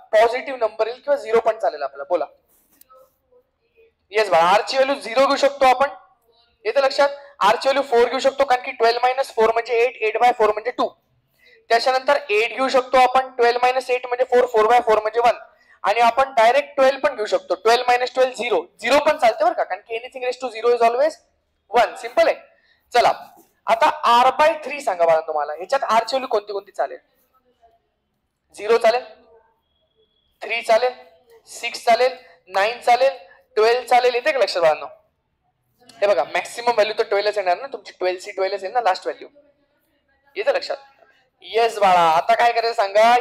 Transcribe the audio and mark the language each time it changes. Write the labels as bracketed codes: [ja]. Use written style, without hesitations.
[mr] Positive number येईल किंवा 0 पण चालेल आपल्याला. बोला. येस बाळा. आर ची व्हॅल्यू 0 घेऊ शकतो आपण. येतं लक्षात? आर ची व्हॅल्यू 4 घेऊ शकतो कारण की 12 - 4 म्हणजे 8. 8/4 म्हणजे 2. त्याच्यानंतर 8 घेऊ शकतो आपण. 12 - 8 म्हणजे 4. 4/4 म्हणजे 1. आणि आपण डायरेक्ट 12 पण घेऊ शकतो. 12 - 12 0. 0 पण चालते बरं का? [en] कारण की anything raise to 0 is always 1. [mr] Simple आहे. चला. आता r/3 सांगा बाळा तुम्हाला. ह्याच्यात r ची व्हॅल्यू कोणती कोणती चालेल? 0 चालेल, 3 चालेल, 6 चालेल, 9 चालेल, 12 चालेल. येते का लक्षात बाळांनो? हे बघा मॅक्सिमम व्हॅल्यू तर 12च येणार ना तुमची. 12c 12च आहे ना लास्ट व्हॅल्यू. येतं लक्षात? येस बाळा. आता काय करायचं सांगा?